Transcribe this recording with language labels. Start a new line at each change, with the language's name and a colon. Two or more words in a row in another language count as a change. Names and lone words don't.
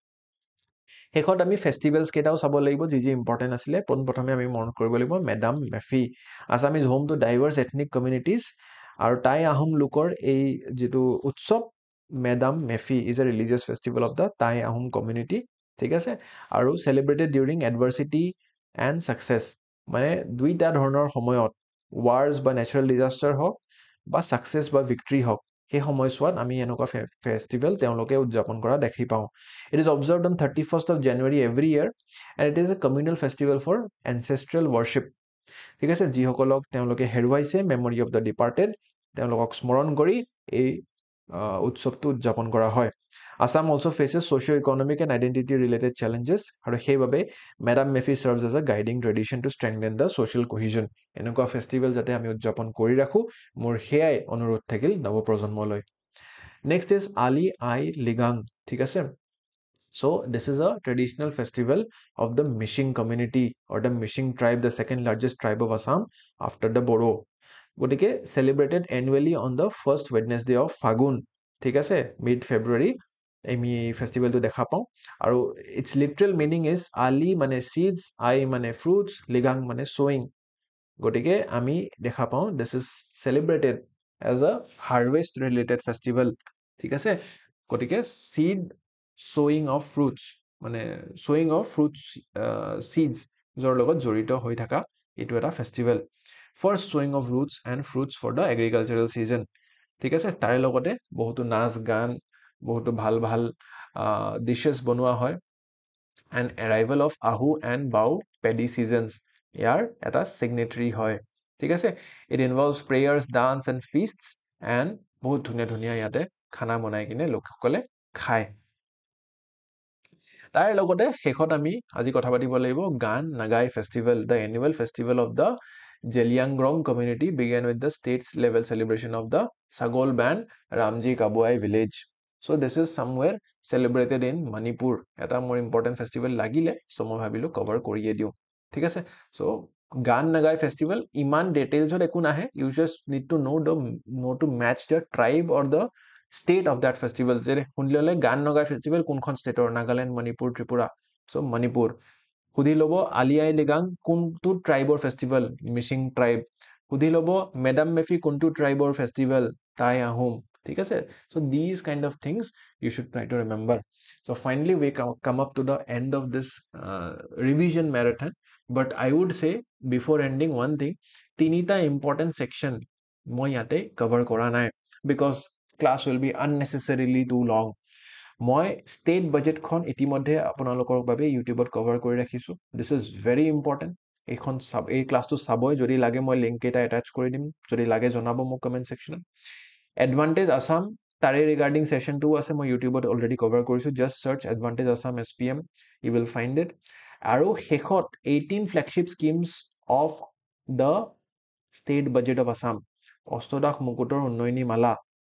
Assamese: শেষত আমি ফেষ্টিভেলছ কেইটাও চাব লাগিব যি ইম্পৰ্টেণ্ট আছিলে পোনপ্ৰথমে আমি মনত কৰিব লাগিব মেডাম মেফি
English: Assam is home to diverse ethnic communities
Assamese: আৰু টাই আহোম লোকৰ এই যিটো উৎসৱ
English: Me-Dam-Me-Phi is a religious festival of the Tai Ahom community
Assamese: ঠিক আছে আৰু
English: celebrated during adversity and success
Assamese: মানে দুইটা ধৰণৰ সময়ত ৱাৰ্ছ বা
English: natural disaster
Assamese: হওক বা ছাকচেছ বা ভিক্টৰী হওক সেই সময়ছোৱাত আমি এনেকুৱা ফেষ্টিভেল তেওঁলোকে উদযাপন কৰা দেখি পাওঁ
English: it is observed on 31st of January every year and it is a communal festival for ancestral worship
Assamese: ঠিক আছে যিসকলক তেওঁলোকে হেৰুৱাইছে
English: memory of the ডিপাৰ্টেড
Assamese: তেওঁলোকক স্মৰণ কৰি এই উৎসৱটো উদযাপন কৰা হয়
English: Assam also faces socio-economic and identity related challenges
Assamese: আৰু সেইবাবে
English: Me-Dam-Me-Phi serves as a guiding tradition to strengthen the social cohesion
Assamese: এনেকুৱা ফেষ্টিভেল যাতে আমি উদযাপন কৰি ৰাখোঁ মোৰ সেয়াই অনুৰোধ থাকিল নৱপ্ৰজন্মলৈ
English: Next is Ali Aye Ligang
Assamese: ঠিক আছে
English: So this is a traditional festival of the Mishing community or the Mishing tribe, the second largest tribe of Assam after the Bodo. গতিকে celebrated annually on the first Wednesday of Fagun.
Assamese: ঠিক আছে
English: mid February
Assamese: আমি এই ফেষ্টিভেলটো দেখা পাওঁ আৰু
English: its literal meaning is Ali মানে seeds, I মানে fruits, Ligang মানে sowing.
Assamese: গতিকে আমি দেখা পাওঁ
English: this is celebrated as a harvest related festival
Assamese: ঠিক আছে গতিকে
English: চিড sowing of fruits মানে sowing of fruits seeds
Assamese: যৰ লগত জড়িত হৈ থকা এইটো এটা ফেষ্টিভেল
English: first sowing of roots and fruits for the agricultural season
Assamese: ঠিক আছে তাৰে লগতে বহুতো নাচ গান বহুতো ভাল ভাল ডিশেছ বনোৱা হয়
English: and arrival of Ahu and Bau paddy seasons
Assamese: ইয়াৰ এটা signatory হয় ঠিক আছে
English: it involves prayers dance and feasts and
Assamese: বহুত ধুনীয়া ধুনীয়া ইয়াতে খানা বনাই কিনে লোকসকলে খায় তাৰ লগতে শেষত আমি আজি কথা পাতিব লাগিব
English: গান নাগাই festival the annual festival of the Zeliangrong community began with the states level celebration of the Sagol band Ramji Kabuai village so this is somewhere celebrated in Manipur
Assamese: এটা মোৰ
English: important festival লাগিলে so
Assamese: মই ভাবিলো
English: cover
Assamese: কৰিয়ে দিও ঠিক আছে
English: so গান নাগাই festival
Assamese: ইমান details একো নাহে
English: you just need to know to match the tribe or the state of that festival
Assamese: যেনে শুনিলে গান নগাই ফেষ্টিভেল কোনখন ষ্টেটৰ নাগালেণ্ড মণিপুৰ ত্ৰিপুৰা চ' মণিপুৰ সুধি ল'ব আলি আই লিগাং কোনটো ট্ৰাইবৰ ফেষ্টিভেল মিচিং ট্ৰাইব সুধি ল'ব মেডাম মেফি কোনটো ট্ৰাইবৰ ফেষ্টিভেল টাই আহোম ঠিক আছে
English: so this kind of things you should try to remember so finally we come up to the end of this revision marathon but I would say before ending one thing
Assamese: তিনিটা ইম্পৰ্টেণ্ট ছেকশ্যন মই ইয়াতে কভাৰ কৰা নাই
English: বিকজ class will be unnecessarily too long
Assamese: মই
English: state budget
Assamese: ইতিমধ্যে আপোনালোকৰ বাবে ইউটিউবত কভাৰ কৰি ৰাখিছোঁ
English: this is very important
Assamese: এই ক্লাছটো চাবই যদি লাগে মই লিংক এটা এটাচ কৰি দিম যদি লাগে জনাব মোক
English: comment section
Assamese: এডভান্টেজ আছাম তাৰে ৰিগাৰ্ডিং ছেশ্যনটোও আছে মই ইউটিউবত
English: already cover
Assamese: কৰিছোঁ
English: just search
Assamese: এডভান্টেজ আছাম SPM
English: you will find it
Assamese: আৰু শেষত 18
English: flagship schemes of the state budget of Assam
Assamese: অষ্টদাস মুকুটৰ উন্নয়নী মালা